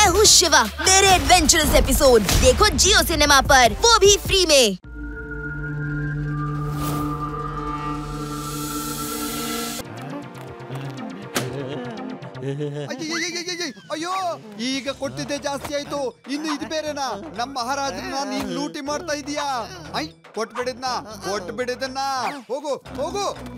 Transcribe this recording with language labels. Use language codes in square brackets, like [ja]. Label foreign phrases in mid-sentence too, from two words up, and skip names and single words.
[hi] शिवा, मेरे [en] adventurous episode [hi] देखो जियो सिनेमा पर, वो भी फ्री में। [kn] ಅಯ್ಯೋ ಈಗ ಕೊಟ್ಟಿದ್ದೆ ಜಾಸ್ತಿ ಆಯ್ತು, ಇನ್ನು ಇದು ಬೇರೆನಾ? ನಮ್ಮ ಮಹಾರಾಜರನ್ನ ನೀನ್ ಲೂಟಿ ಮಾಡ್ತಾ ಇದೀಯಾ? ಕೊಟ್ಬಿಡಿದನ್ನ ಹೋಗು ಹೋಗು.